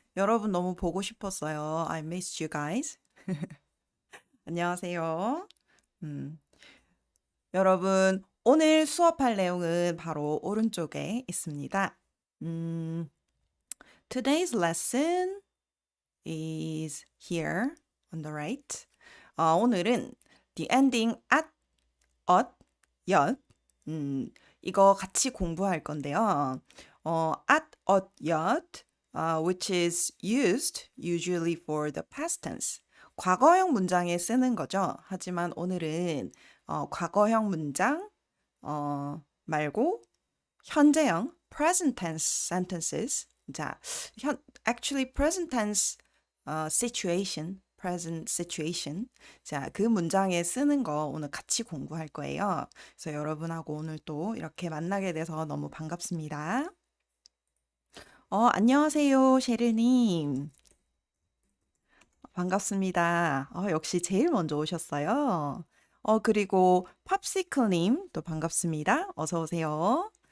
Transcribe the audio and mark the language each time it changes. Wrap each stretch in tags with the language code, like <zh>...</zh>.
<ko>여러분 너무 보고 싶었어요.</ko> <en>I missed you guys.</en> <ko>안녕하세요. 음, 여러분, 오늘 수업할 내용은 바로 오른쪽에 있습니다.</ko> <en>음, today's lesson is here on the right.</en> <ko>오늘은</ko> <en>the ending</en> <ko>at, ot, yot. 이거 같이 공부할 건데요.</ko> <en>at, ot, yot, which is used usually for the past tense.</en> <ko>과거형 문장에 쓰는 거죠. 하지만 오늘은 과거형 문장 말고 현재형</ko> <en>present tense sentences. 자, actually present tense situation, present situation.</en> <ko>자, 그 문장에 쓰는 거 오늘 같이 공부할 거예요. 그래서 여러분하고 오늘 또 이렇게 만나게 돼서 너무 반갑습니다. 안녕하세요, 셰르님. 반갑습니다. 역시 제일 먼저 오셨어요. 그리고 팝시클님 또 반갑습니다. 어서 오세요.</ko>